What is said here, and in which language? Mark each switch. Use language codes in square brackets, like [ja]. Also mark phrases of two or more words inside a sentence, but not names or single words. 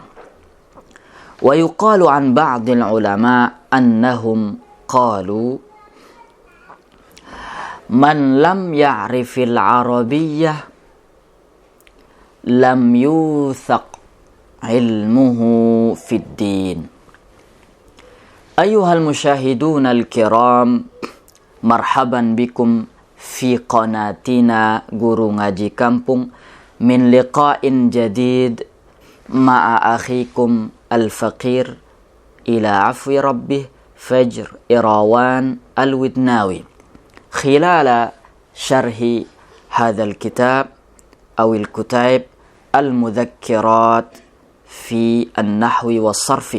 [ar] ويقال عن بعض العلماء أنهم قالوا: من لم يعرف العربية لم يوثق علمه في الدين. أيها المشاهدون الكرام، مرحبا بكم في قناتنا Guru Ngaji Kampung من لقاء جديد مع أخيكم الفقير إلى عفو ربه Fajr Irawan al-Widnawi خلال شرح هذا الكتاب أو الكتب المذكرات في النحو والصرف.